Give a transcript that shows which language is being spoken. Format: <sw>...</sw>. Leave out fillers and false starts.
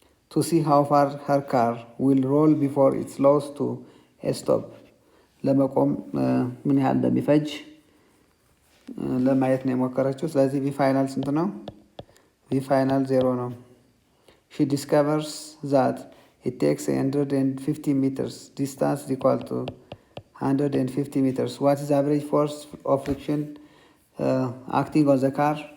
<en>To see how far her car will roll before it slows to a stop.</en> <am>ለመቆም ምን ያህል እንደሚፈጅ ለማየት ነው የሞከረችው። ስለዚህ ቪ ፋይናል ስንት ነው? ቪ ፋይናል 0 ነው።</am> <en>She discovers that it takes 150 meters. Distance is equal to 150 meters. What is the average force of friction acting on the car?</en>